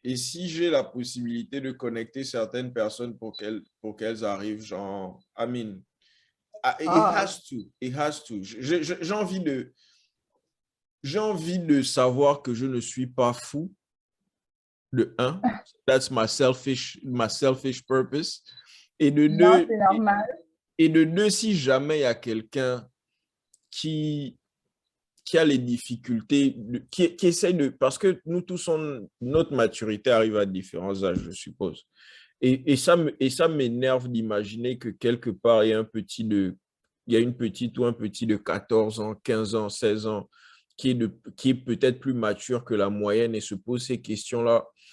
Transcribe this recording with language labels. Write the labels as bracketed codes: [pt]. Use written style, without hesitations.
[fr] Et si j'ai la possibilité de connecter certaines personnes pour qu'elles arrivent, genre, [en] it has to. It has to. [fr] J'ai envie de savoir que je ne suis pas fou. De un, [en] that's my selfish purpose. [fr] Et de deux, c'est normal. Et de deux, si jamais il y a quelqu'un qui a les difficultés, qui essaie de... Parce que nous tous, notre maturité arrive à différents âges, je suppose. Et ça m'énerve d'imaginer que quelque part, il y a une petite ou un petit de 14 ans, 15 ans, 16 ans, qui est peut-être plus mature que la moyenne et se pose ces questions-là.